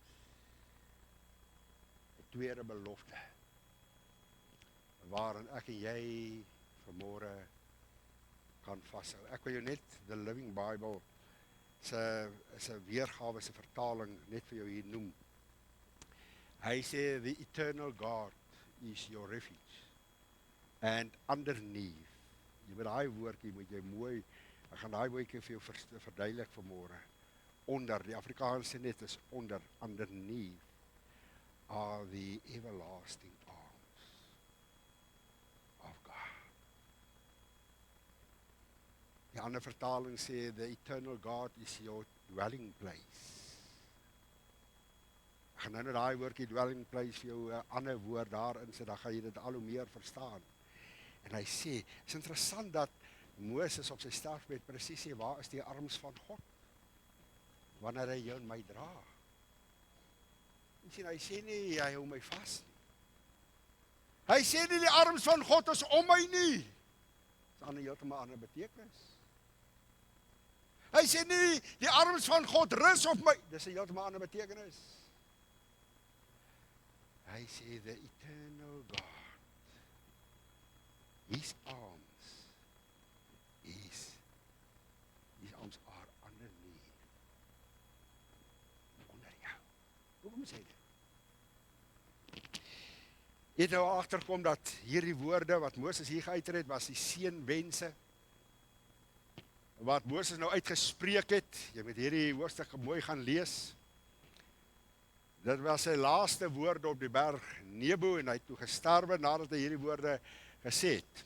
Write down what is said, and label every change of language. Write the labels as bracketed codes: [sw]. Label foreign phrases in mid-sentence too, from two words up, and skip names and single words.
[af] Die tweede belofte, waarin ek en jy vanmôre kan vashou. Ek wil jou net The Living Bible se weergawe, se vertaling net vir jou hier noem. Hy sê, [en] the eternal God is your refuge. And underneath, [af] jy moet daai woordjie, moet jy mooi, ek gaan daai woordjie vir jou verduidelik vanmôre. Onder, die Afrikaanse net is onder, [en] underneath, are the everlasting arms of God. [af] Die ander vertaling sê, [en] the eternal God is your dwelling place. [af] Ek gaan nou daai woordjie [en] dwelling place [af] vir jou 'n ander woord daarin sit, dan gaan jy dit al hoe meer verstaan. En hy sê, is interessant dat Moses op sy sterfbed presies sê, waar is die arms van God? Wanneer hy jou en my dra. En sien, hy sê nie, hy hou my vas nie. Hy sê nie, die arms van God is om my nie. Dit is aan 'n heeltemal ander betekenis. Hy sê nie, die arms van God rus op my. Dis 'n heeltemal ander betekenis. Hy sê, [en] the eternal God, his arms are underneath. [af] Onder jou. Hoekom sê dit? Jy het nou agterkom dat hierdie woorde wat Moses hier geuiter het, was die seënwense, wat Moses nou uitgespreek het. Jy moet hierdie hoofstuk mooi gaan lees. Dit was sy laaste woorde op die berg Nebo en hy het toe gesterwe nadat hy hierdie woorde gesê het.